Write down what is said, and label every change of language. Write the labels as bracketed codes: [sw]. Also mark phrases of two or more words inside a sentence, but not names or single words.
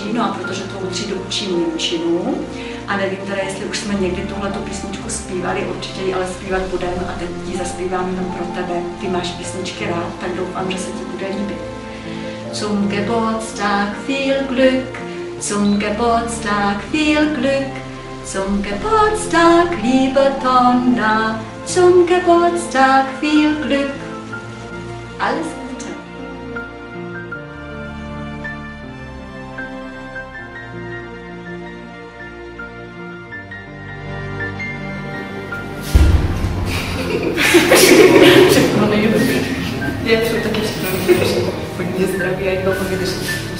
[cs] No a protože tu třídu učím němčinu a nevím teda, jestli už jsme někdy tuhletu písničku zpívali, určitě ji ale zpívat budeme a teď ji zaspívám jenom pro tebe. Ty máš písničky rád, tak doufám, že se ti bude líbit. [de] Zum Geburtstag viel Glück, zum Geburtstag viel Glück, zum Geburtstag liebe Tonda, zum Geburtstag viel Glück. Alles Gute. [cs] Všechno nejlepší. Já přeju taky všechno nejlepší. Hodně zdraví a ať dlouho vydržíš.